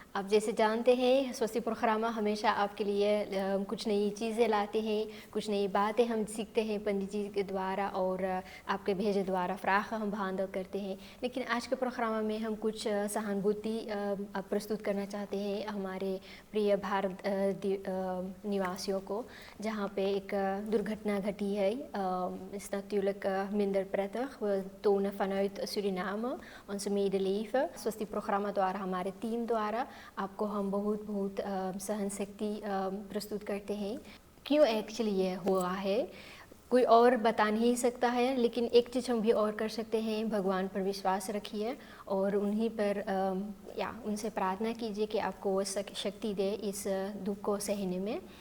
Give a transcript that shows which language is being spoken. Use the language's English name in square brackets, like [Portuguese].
[Hindi] आप जैसे जानते हैं स्वस्ति प्रोग्रामा हमेशा आपके लिए कुछ नई चीज़ें लाते हैं, कुछ नई बातें हम सीखते हैं पंडित जी के द्वारा और आपके भेजे द्वारा फ्राख हम भांडव करते हैं। लेकिन आज के प्रोग्रामा में हम कुछ सहानुभूति प्रस्तुत करना चाहते हैं हमारे प्रिय भारत निवासियों को, जहाँ पे एक दुर्घटना घटी है। [Dutch] is natuurlijk minder prettig. We tonen vanuit Suriname onze medeleven. [Hindi] स्वस्ति प्रोग्रामा द्वारा हमारे टीम द्वारा आपको हम बहुत सहन शक्ति प्रस्तुत करते हैं। क्यों एक्चुअली ये हुआ है कोई और बता नहीं सकता है, लेकिन एक चीज़ हम भी और कर सकते हैं, भगवान पर विश्वास रखिए और उन्हीं पर उनसे प्रार्थना कीजिए कि आपको वो शक्ति दे इस दुख को सहने में।